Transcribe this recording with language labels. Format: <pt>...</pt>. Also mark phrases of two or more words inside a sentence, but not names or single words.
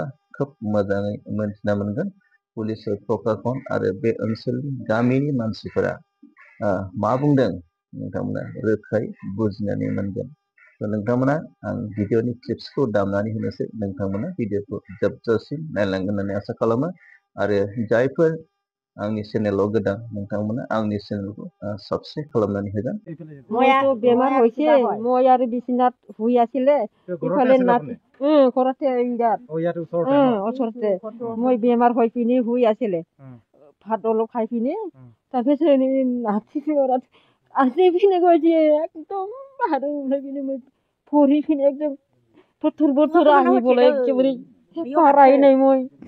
<brx>खोब मोजाङै मोनथिना मोनगोन पुलिस प्रशासन आरो बे ओनसोलनि गामिनि मानसिफोरा मा बुंदों नोंथांमोना रोखायै बुजिनानै मोनगोन नोंथांमोना आं भिडिअनि क्लिप्सखौ दामनानै होनोसै नोंथांमोना भिडिअखौ जोबजासिम नायलांगोन होननानै आसा खालामो आरो जायफोर आंनि चेनेलाव गोदान नोंथांमोना आंनि चेनेलखौ साबस्क्राइब खालामनानै होगोन</brx> <as>মইতো বেমাৰ হৈছে মই আৰু বিছনাত শুই আছিলে ইফালে নাতি ঘৰতে ওচৰতে মই বেমাৰ হৈ পিনি শুই আছিলে ভাত অলপ খাই পিনি তাৰপিছত নাতি পিনে গৈছে একদম বাহিৰত ওলাই পিনে মই পঢ়ি পিনে একদম থৰ বথৰ আহিবলৈ একেবাৰে পাৰাই নাই মই</as>